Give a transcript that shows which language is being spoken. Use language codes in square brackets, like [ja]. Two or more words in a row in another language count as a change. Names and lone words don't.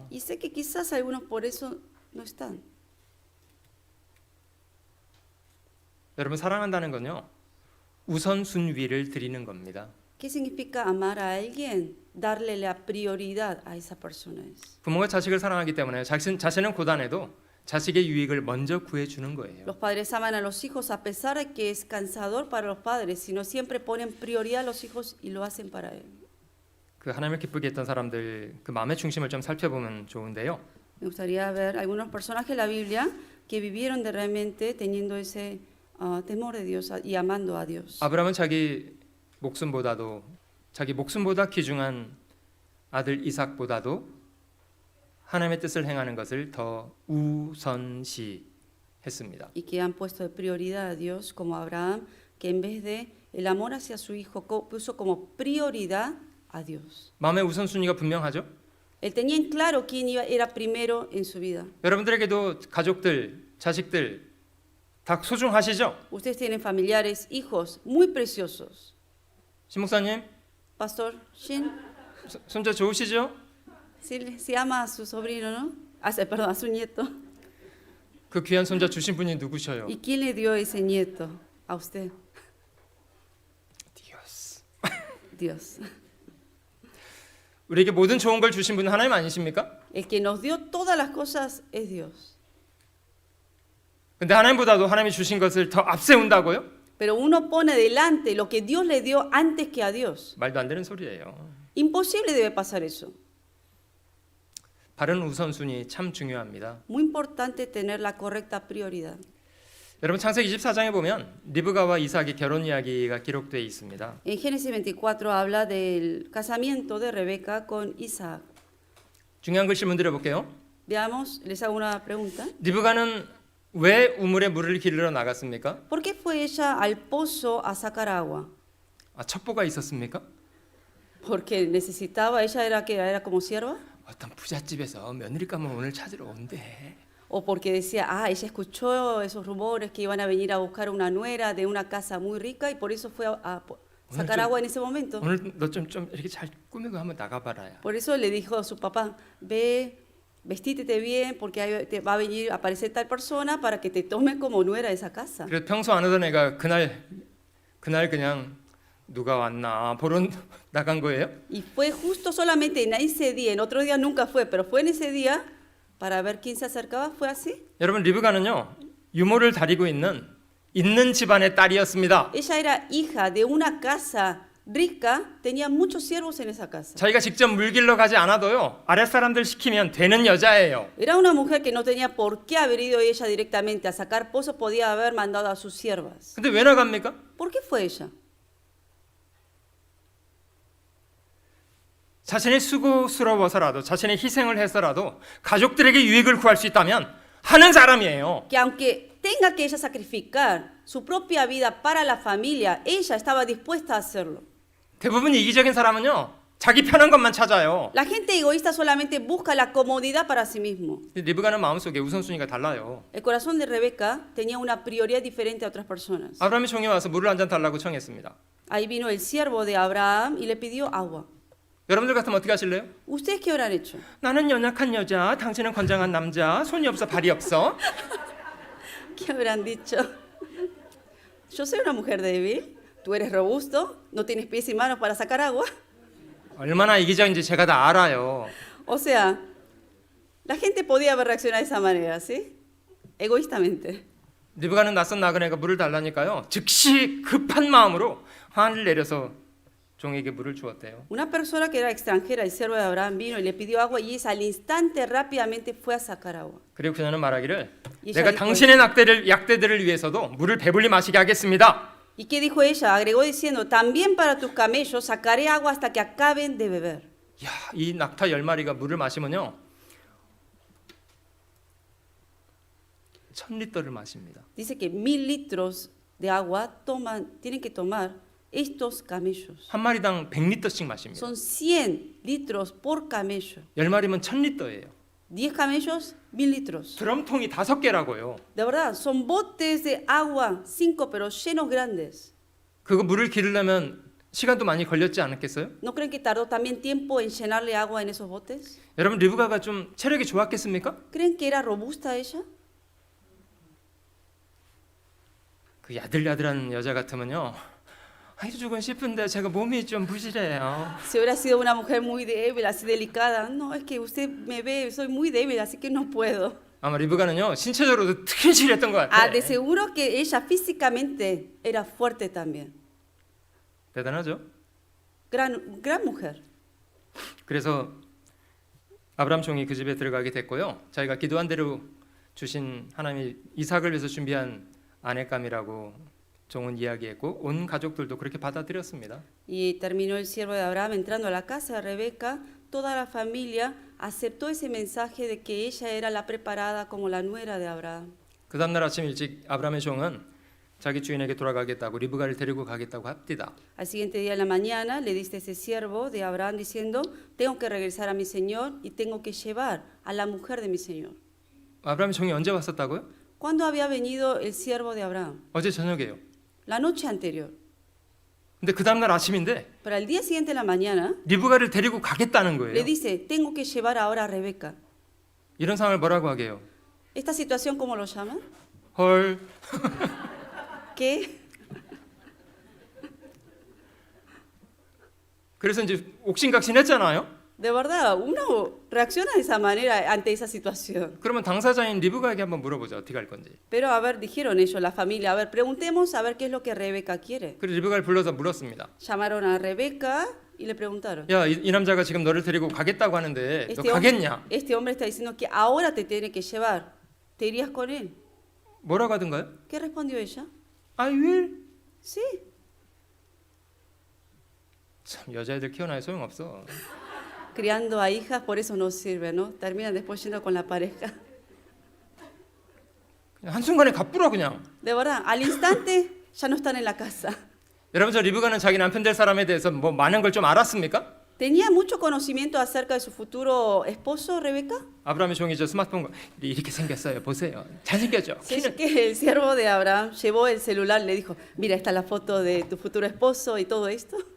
[es] Y sé que quizás algunos por eso no están. [ko] 여러분 사랑한다는 건요. 우선순위를 드리는 겁니다. [es] ¿Qué significa amar a alguien? Darle la prioridad a esa persona. [ko] 부모가 자식을 사랑하기 때문에 자신은 고단해도 자식의 유익을 먼저 구해주는 거예요. [es] Los padres aman a los hijos a pesar de que es cansador para los padres, sino siempre ponen prioridad a los hijos y lo hacen para él. [ko] 그 하나님을 기쁘게 했던 사람들 그 마음의 중심을 좀 살펴보면 좋은데요. [es] Me gustaría ver algunos personajes de la Biblia que vivieron de realmente teniendo ese temor de Dios y amando a Dios. [ko] 아브라함은 자기 목숨보다 귀중한 아들 이삭보다도 하나님의 뜻을 행하는 것을 더 우선시했습니다. [es] Y que han puesto de prioridad a Dios como Abraham, que en vez de el amor hacia su hijo puso como prioridad a Dios. [ko] 마음의 우선순위가 분명하죠? [es] Él tenía en claro quién era primero en su vida. [ko] 여러분들에게도 가족들, 자식들 다 소중하시죠? [es] Ustedes tienen familiares, hijos muy preciosos. [ko] 신 목사님, [es] Pastor Shin, [ko] 손자 좋으시죠? [es] si ama a su sobrino, ¿no? Perdón, a su nieto. [ko] 그 귀한 손자 주신 분이 누구셔요? [es] ¿Y quién le dio ese nieto? A usted. 디오스. Dios. [ko] 우리에게 모든 좋은 걸 주신 분은 하나님 아니십니까? [es] El que nos dio todas las cosas es Dios. [ko] 근데 하나님보다도 하나님이 주신 것을 더 앞세운다고요? [es] Pero uno pone delante lo que Dios le dio antes que a Dios. [ko] 말도 안 되는 소리예요. [es] Imposible debe pasar eso. [ko] 바른 우선순위 참 중요합니다. [es] Muy importante tener la correcta prioridad. [ko] 여러분 창세기 24장에 보면 리브가와 이삭의 결혼 이야기가 기록되어 있습니다. [es] En Génesis 24 habla del casamiento de Rebeca con Isaac. [ko] 중요한 걸 질문 드려볼게요. [es] Veamos, les hago una pregunta. [ko] 리브가는 왜 우물에 물을 길러 나갔습니까? [es] ¿Por qué fue ella al pozo a sacar agua? [ko] 첩보가 있었습니까? [es] Porque necesitaba, ella era como sierva. [ko] 어떤 부잣집에서 며느리 가면 오늘 찾으러 온대. [es] O porque decía, ella escuchó esos rumores que iban a venir a buscar una nuera de una casa muy rica y por eso fue a sacar agua en ese momento. [ko] 오늘 너 좀 이렇게 잘 꾸미고 한번 나가봐라야. [es] Por eso le dijo a su papá, ve, vestístete bien porque ahí te va a venir a aparecer tal persona para que te tome como nuera de esa casa. [ko] 그래서 평소 안 오던 애가 그날 그냥 누가 왔나 보러 나간 거예요? [es] Y fue justo solamente en ese día, en otro día nunca fue, pero fue en ese día para ver quién se acercaba, ¿fue así? [ko] 여러분 리브가는요 유모를 다리고 있는 집안의 딸이었습니다. [es] Ella era hija de una casa rica, tenía muchos siervos en esa casa. [ko] 자기가 직접 물 길러 가지 않아도요 아랫사람들 시키면 되는 여자예요. [es] Era una mujer que no tenía por qué haber ido ella directamente a sacar pozos, podía haber mandado a sus siervas. [ko] 근데 왜 나갑니까? [es] ¿Por qué fue ella? [ko] 자신이 수고스러워서라도 자신의 희생을 해서라도 가족들에게 유익을 구할 수 있다면 하는 사람이에요. [es] Que aunque tenga que ella sacrificar su propia vida para la familia, ella estaba dispuesta a hacerlo. [ko] 대부분 이기적인 사람은요 자기 편한 것만 찾아요. [es] La gente egoísta solamente busca la comodidad para sí mismo. [ko] 리브가는 마음속에 우선순위가 달라요. [es] El corazón de Rebeca tenía una prioridad diferente a otras personas. [ko] 아브라함이 종에 와서 물을 한 잔 달라고 청했습니다. [es] Ahí vino el siervo de Abraham y le pidió agua. [ko] 여러분들 같으면 어떻게 하실래요? [es] ¿Ustedes qué habrán hecho? [ko] 나는 연약한 여자, 당신은 건장한 남자, 손이 없어 발이 없어. [es] ¿Qué habrán dicho? Yo soy una mujer débil, tú eres robusto, no tienes pies y manos para sacar agua. [ko] 얼마나 이기적인지 제가 다 알아요. [es] O sea, la gente podía haber reaccionado de esa manera, ¿sí? Egoístamente. [ko] 리브가는 낯선 나그네가 물을 달라니까요. 즉시 급한 마음으로 화를 내려서 종에게 물을 주었대요. [es] Una persona que era extranjera, el siervo de Abraham, vino y le pidió agua y ella al instante rápidamente fue a sacar agua. [ko] 그리고 그녀는 말하기를 이 내가 자리 당신의 약대들을 위해서도 물을 배불리 마시게 하겠습니다. [es] ¿Y qué dijo ella? Agregó diciendo, también para tus camellos sacaré agua hasta que acaben de beber. [ko] 야, 이 낙타 10마리가 물을 마시면요 1000리터를 마십니다. [es] Dice que 1000 litros de agua tienen que tomar estos camellos. [ko] 한 마리당 100리터씩 마십니다. [es] Son 100 litros por camello. [ko] 10마리면 1000리터예요. [es] 10 camellos, 1000 litros. [ko] 드럼통이 5개라고요. [es] De verdad, son botes de agua, 5 pero llenos grandes. [ko] 그거 물을 기르려면 시간도 많이 걸렸지 않았겠어요? [es] ¿No creen que tardó también tiempo en llenarle agua en esos botes? [ko] 여러분 리브가가 좀 체력이 좋았겠습니까? [es] ¿Creen que era robusta ella? [ko] 그 야들야들한 여자 같으면요, 해주고 싶은데 제가 몸이 좀 부실해요. [es] Si hubiera sido una mujer muy débil, así delicada, no, es que usted me ve, soy muy débil, así que no puedo. [ko] 아마 리브가는요, 신체적으로도 특별실했던 것 같아. [es] De seguro que ella físicamente era fuerte también. [ko] 대단하죠? [es] Gran mujer. [ko] 그래서 아브라함 종이 그 집에 들어가게 됐고요. 자기가 기도한 대로 주신 하나님이 이삭을 위해서 준비한 아내감이라고 종은 이야기했고 온 가족들도 그렇게 받아들였습니다. [es] Y terminó el siervo de Abraham entrando a la casa de Rebeca. Toda la familia aceptó ese mensaje de que ella era la preparada como la nuera de Abraham. [ko] 그 다음날 아침 일찍 아브라함의 종은 자기 주인에게 돌아가겠다고 리브가를 데리고 가겠다고 합니다. [es] Al siguiente día en la mañana le dice ese siervo de Abraham diciendo, tengo que regresar a mi señor y tengo que llevar a la mujer de mi señor. [ko] 아브라함의 종이 언제 왔었다고요? [es] ¿Cuándo había venido el siervo de Abraham? [ko] 어제 저녁에요. [es] La noche anterior. [ko] 근데 그 다음날 아침인데 [es] Pero al día siguiente en la mañana [ko] 리브가를 데리고 가겠다는 [es] le [ko] 거예요. [es] dice, tengo que llevar ahora a Rebeca. [ko] 이런 상황을 뭐라고 하게요? [es] ¿Esta situación cómo lo llaman? [ko] 헐. [es] ¿Qué? [ko] 그래서 이제 옥신각신했잖아요. [es] De verdad, uno reacciona de esa manera ante esa situación. [ko] 그러면 당사자인 리브가에게 한번 물어보자. 어떻게 할 건지. [es] Pero a ver, dijeron ellos, la familia, a ver, preguntemos a ver qué es lo que Rebeca quiere. [ko] 그래서 리브가를 불러서 물었습니다. [es] Llamaron a Rebeca y le preguntaron. [ko] 야, 이 남자가 지금 너를 데리고 가겠다고 하는데 너 가겠냐? [es] Este hombre está diciendo que ahora te tiene que llevar. ¿Te irías con él? [ko] 뭐라고 하던가요? [es] ¿Qué respondió ella? [en] I will. [es] Sí. [ko] 참 여자애들 키워놔야 소용없어. [es] Criando a hijas, por eso no sirve, ¿no? Terminan después yendo con la pareja. [ko] 그냥 한순간에 갚으라 그냥. [es] De verdad, al instante ya no están en la casa. [ko] 여러분 저 리브가는 자기 남편 될 사람에 대해서 뭐 많은 걸 좀 알았습니까? [es] ¿Tenía mucho conocimiento acerca de su futuro esposo, Rebeca? [ko] 아브라함의 종이 저 스마트폰 이렇게 생겼어요. 보세요. 잘생겼죠? [es] Sí, [ko] 키는 [es] que el siervo de Abraham llevó el celular y le dijo, mira, esta es la foto de tu futuro esposo y todo esto.